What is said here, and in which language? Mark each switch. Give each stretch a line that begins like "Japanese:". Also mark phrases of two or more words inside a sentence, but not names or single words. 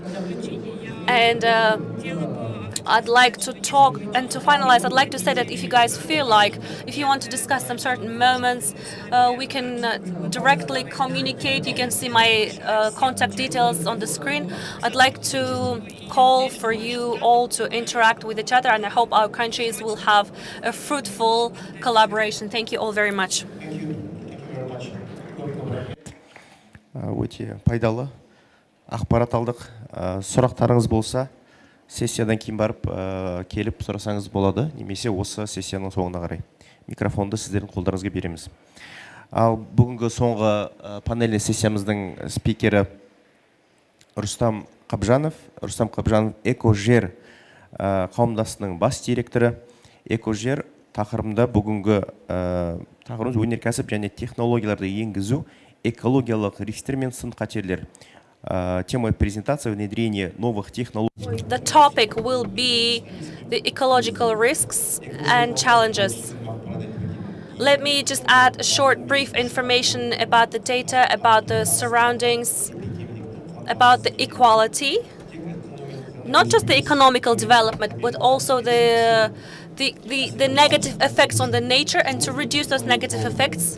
English: And I'd like to talk, and to finalize, I'd like to say that if you guys feel like, if you want to discuss some certain moments, we can directly communicate. You can see my contact details on the screen. I'd like to call for you all to interact with each other, and I hope our countries will have a fruitful collaboration. Thank you all very much.
Kazakh: Өте пайдалы ақпарат алдық. Сұрақтарыңыз болса, сессиядан кейін барып келіп сұрасаңыз болады, немесе осы сессияның соңына қарай. Микрофонды сіздердің қолдарыңызға береміз. Ал бүгінгі соңғы панельный сессиямыздың спикері Рустам Қабжанов. Рустам Қабжанов Экожер қауымдастығының бас директоры. Экожер тақырыбында бүгінгі тақырыбымыз өнеркәсіп және технологияларды енгізу, экологиялық рисктер мен сын-қатерлер.
Russian: Тема презентации внедрения новых технологий.
English: The topic will be the ecological risks and challenges. Let me just add a short, brief information about the data, about the surroundings, about the equality, not just the economical development, but also the negative effects on the nature, and to reduce those negative effects.